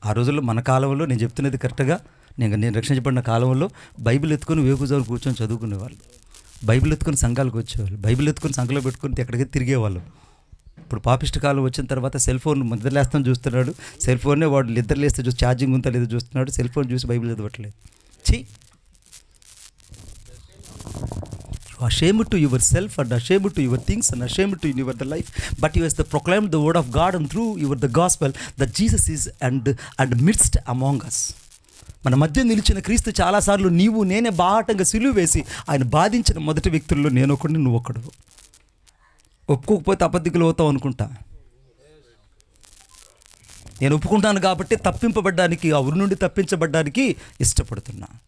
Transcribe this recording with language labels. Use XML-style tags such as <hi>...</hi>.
<te>ఆ రోజుల్లో మన కాలంలో నేను చెప్తున్నది కరెక్ట్గా, నేను రక్షించబడిన కాలంలో బైబిల్ ఎత్తుకొని వేకుజాలు కూర్చొని చదువుకునేవాళ్ళు, బైబిల్ ఎత్తుకొని సంఘాలకు వచ్చేవాళ్ళు, బైబిల్ ఎత్తుకొని సంఘంలో పెట్టుకొని ఎక్కడికి తిరిగేవాళ్ళు. ఇప్పుడు పాపిష్టి కాలం వచ్చిన తర్వాత సెల్ ఫోన్ నిద్రలేస్తాం చూస్తున్నాడు, సెల్ ఫోన్నే వాడు నిద్రలేస్తే చూసి ఛార్జింగ్ ఉందా లేదో చూస్తున్నాడు, సెల్ ఫోన్ చూసి బైబిల్ చదవట్లేదు.</te> <en>ఛీ, ashamed to yourself and ashamed to your things and ashamed to your the life, but you has the proclaimed the word of God and through your the gospel that Jesus is and midst among us.</en> <te>మన మధ్య నిలిచిన క్రీస్తు చాలాసార్లు నీవు నేనే బాహటంగా సిలువ వేసి ఆయన బాధించిన మొదటి వ్యక్తుల్లో నేను ఒకడిని, నువ్వు ఒకడు. ఒప్పుకోకపోతే అబద్ధికులు అవుతావు అనుకుంటా. నేను ఒప్పుకుంటాను కాబట్టి తప్పింపబడ్డానికి, ఆ ఊరి నుండి తప్పించబడ్డానికి ఇష్టపడుతున్నా.</te>